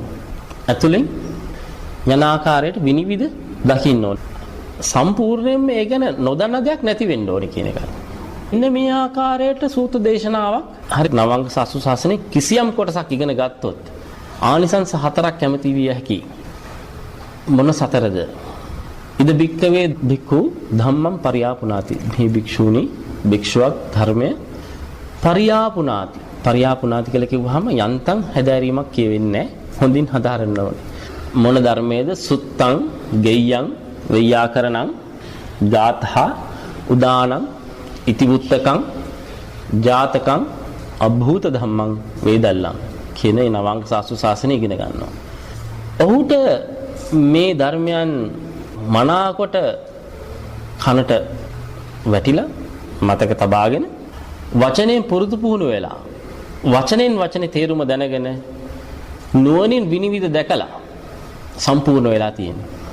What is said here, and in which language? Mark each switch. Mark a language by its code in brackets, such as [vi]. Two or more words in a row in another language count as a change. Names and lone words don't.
[si] ඇතුලෙන් යන ආකාරයට විනිවිද දකින්න ඕනේ. සම්පූර්ණයෙන්ම ඒ ගැන නොදන්න දෙයක් නැති වෙන්න ඕනේ කියන එකයි. ඉන්න මේ ආකාරයට සූත්‍ර දේශනාවක් හරි නවංග සාසු ශාසනයේ කිසියම් කොටසක් ඉගෙන ගත්තොත් ආනිසංස 4ක් කැමති විය හැකි. මොන 4ද? [pi] ඉද බික්කවේ බික්ඛු ධම්මං පරියාපුනාති. [si] මේ භික්ෂුණී භික්ෂුවක් ධර්මය පරියාපුනාති. පරියාපුනාති කියලා කිව්වහම යන්තම් හැදෑරීමක් කියවෙන්නේ නැහැ. හොඳින් හදාරන්න ඕනේ. මොන ධර්මයේද? සුත්තං, ගෙය්‍යං, වෙය්‍යාකරණං, ගාථා, උදානං, ඉතිවුත්තකං, ජාතකං, අභූත ධම්මං, වේදල්ලං කියන මේ නවංග සාසු ශාසනය ඉගෙන ගන්නවා. ඔහුට මේ ධර්මයන් මනාකොට කනට වැටිලා මතක තබාගෙන වචනෙන් පුරුදු පුහුණු වෙලා වචනෙන් වචනේ තේරුම දැනගෙන නුවණින් විනිවිද දැකලා සම්පූර්ණ වෙලා තියෙනවා.